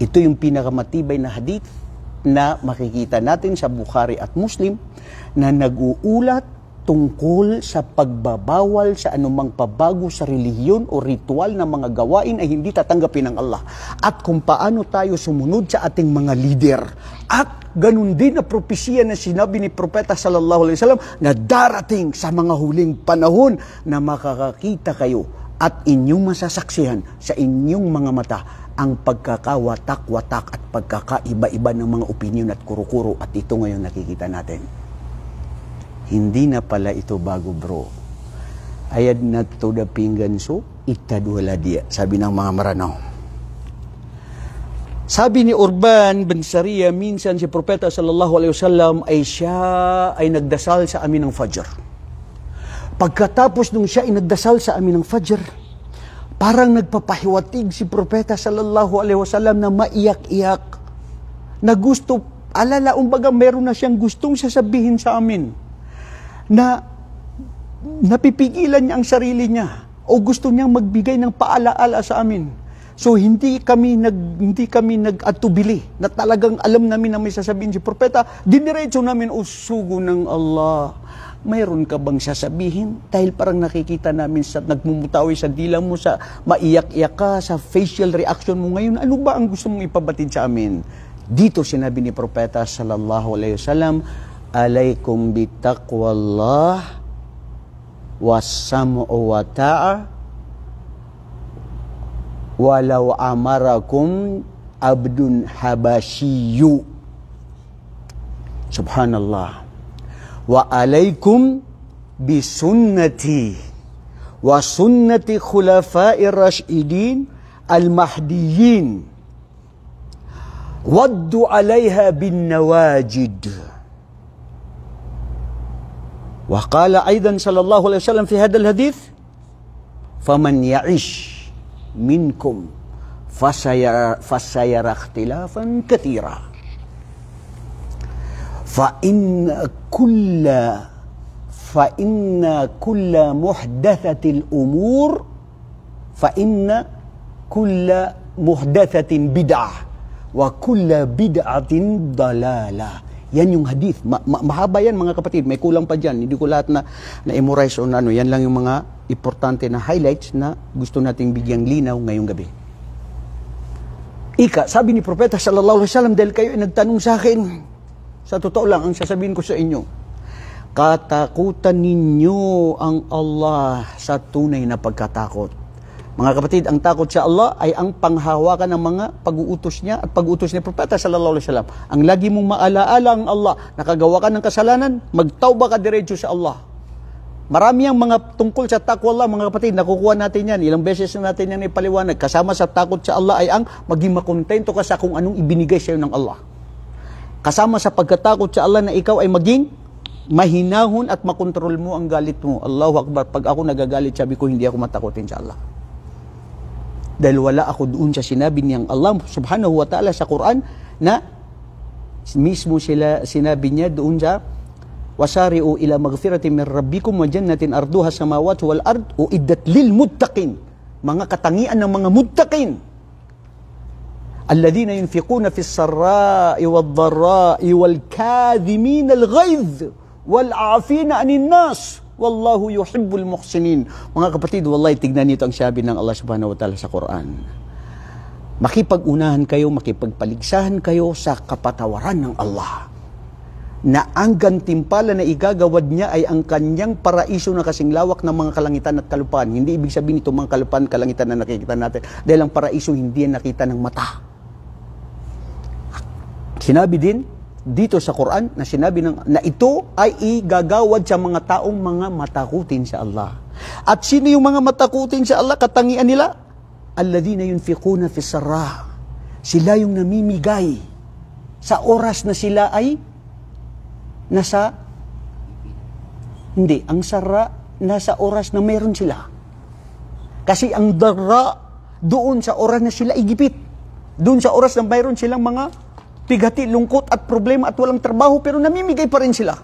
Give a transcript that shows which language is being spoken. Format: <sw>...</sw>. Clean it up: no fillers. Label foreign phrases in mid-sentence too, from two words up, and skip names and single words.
<tl>Ito yung pinakamatibay na hadith na makikita natin sa Bukhari at Muslim na nag-uulat tungkol sa pagbabawal sa anumang pabago sa relihiyon o ritual na mga gawain ay hindi tatanggapin ng Allah. At kung paano tayo sumunod sa ating mga lider. At ganun din na propesya na sinabi ni Propeta</tl> <ar>صلى الله عليه وسلم</ar> <tl>na darating sa mga huling panahon na makakakita kayo at inyong masasaksihan sa inyong mga mata ang pagkakawatak-watak at pagkakaiba-iba ng mga opinyon at kuro-kuro, at ito ngayon nakikita natin. Hindi na pala ito bago, bro.</tl> <mrw>Ayad na to da pinggan so, itadwala dia, sabi ng mga maranaw.</mrw> <tl>Sabi ni Urban bin Sariya, minsan si Propeta</tl> <ar>صلى الله عليه وسلم</ar> <tl>ay siya ay nagdasal sa amin ng Fajr. Pagkatapos nung siya ay nagdasal sa amin ng Fajr, parang nagpapahiwatig si Propeta</tl> <ar>صلى الله عليه وسلم</ar> <tl>na maiyak-iyak, na gusto, alala, umbaga meron na siyang gustong sasabihin sa amin, na napipigilan niya ang sarili niya o gusto niyang magbigay ng paalaala sa amin. So hindi kami nag-atubili na talagang alam namin na may sasabihin si Propeta, diniretso namin usugo ng Allah. Mayroon ka bang sasabihin? Dahil parang nakikita namin sa nagmumutawi sa dila mo, sa maiyak-iyak ka, sa facial reaction mo ngayon, ano ba ang gusto mong ipabatid sa amin? Dito sinabi ni Propeta</tl> <ar>صلى الله عليه وسلم عليكم بتقوى الله والسمع والطاعة ولو أمركم عبد حبشي.</ar> <tl>Subhanallah.</tl> <ar>وعليكم بسنتي وسنة الخلفاء الراشدين المهديين عضوا عليها بالنواجذ. وقال أيضا صلى الله عليه وسلم في هذا الحديث فمن يعيش منكم فسيرى اختلافا كثيرا فإن كل محدثة الأمور فإن كل محدثة بدعة وكل بدعة ضلالة.</ar> <tl>Yan yung hadith. Mahaba yan, mga kapatid. May kulang pa dyan. Hindi ko lahat na-memorize on ano. Yan lang yung mga importante na highlights na gusto nating bigyang linaw ngayong gabi. Ika, sabi ni Propeta</tl> <ar>صلى الله عليه وسلم,</ar> <tl>dahil kayo ay nagtanong sa akin, sa totoo lang, ang sasabihin ko sa inyo, katakutan ninyo ang Allah sa tunay na pagkatakot. Mga kapatid, ang takot sa Allah ay ang panghawakan ng mga pag-uutos niya at pag-uutos ni Propeta</tl> <ar>صلى الله عليه وسلم.</ar> <tl>Ang lagi mong maalaala ang Allah, nakagawa ka ng kasalanan, magtauba ka diretso sa Allah. Marami ang mga tungkol sa</tl> <ar>تقوى الله,</ar> <tl>mga kapatid, nakukuha natin yan. Ilang beses na natin yan ipaliwanag. Kasama sa takot sa Allah ay ang maging makontento ka sa kung anong ibinigay sa iyo ng Allah. Kasama sa pagkatakot sa Allah na ikaw ay maging mahinahon at makontrol mo ang galit mo.</tl> <ar>الله أكبر,</ar> <tl>pag ako nagagalit, sabi ko, hindi ako matakotin sa Allah. Dahil wala ako doon sa sinabi niyang Allah</tl> <ar>سبحانه وتعالى</ar> <tl>sa Quran na mismo sila sinabi niya doon sa</tl> <ar>وسارعوا إلى مغفرة من ربكم وجنة عرضها السماوات والأرض أعدت للمتقين.</ar> <tl>Mga katangian ng mga muttaqin.</tl> <ar>الذين ينفقون في السراء والضراء والكاظمين الغيظ والعافين عن الناس. والله يحب المحسنين.</ar> <tl>Mga kapatid, wallahi, tignan nito ang sabi ng Allah</tl> <ar>سبحانه وتعالى</ar> <tl>sa Quran. Makipag-unahan kayo, makipagpaligsahan kayo sa kapatawaran ng Allah. Na ang gantimpala na igagawad niya ay ang kanyang paraiso na kasing lawak ng mga kalangitan at kalupaan. Hindi ibig sabihin ito mga kalupaan, kalangitan na nakikita natin. Dahil ang paraiso hindi yan nakita ng mata. Sinabi din dito sa Quran na sinabi na ito ay igagawad sa mga taong mga matakutin sa Allah. At sino yung mga matakutin sa Allah? Katangian nila,</tl> <ar>الذين ينفقون في السراء.</ar> <tl>Sila yung namimigay sa oras na sila ay nasa hindi, ang sarra nasa oras na meron sila. Kasi ang darra doon sa oras na sila igipit. Doon sa oras na mayroon silang mga pigati, lungkot at problema at walang trabaho, pero namimigay pa rin sila.</tl>